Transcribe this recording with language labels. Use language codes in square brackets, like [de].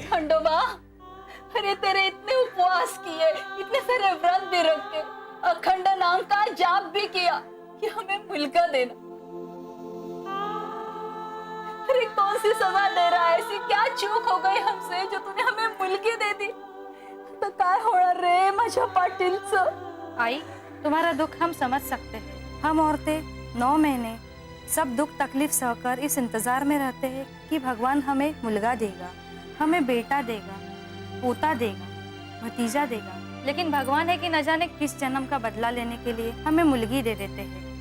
[hi] खंडोबा, अरे तेरे इतने उपवास किए, इतने सारे व्रत भी रखे, अखंड नाम का जाप भी किया कि हमें मुल्का देना। अरे कौन सी सजा दे रहा है? ऐसी क्या चूक हो गई हमसे जो तूने हमें मुल्की दे दी? [mr] तो काय होना रे माझ्या पाटीलचं? [hi] आई, तुम्हारा दुख हम समझ सकते हैं। हम औरतें 9 महीने सब दुख तकलीफ सहकर इस इंतजार में रहते हैं कि भगवान हमें मुलगा देगा, हमें बेटा देगा, पोता देगा, भतीजा देगा। लेकिन भगवान है कि न जाने किस जन्म का बदला लेने के लिए हमें मुलगी दे देते हैं।